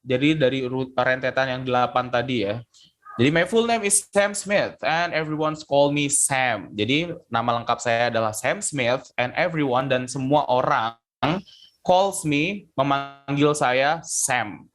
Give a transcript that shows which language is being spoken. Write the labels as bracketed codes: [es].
[id] Jadi dari rentetan yang 8 tadi ya. Jadi [en] my full name is Sam Smith and everyone call me Sam. [id] Jadi nama lengkap saya adalah Sam Smith [en] and everyone, [id] dan semua orang [en] calls me, [id] memanggil saya Sam.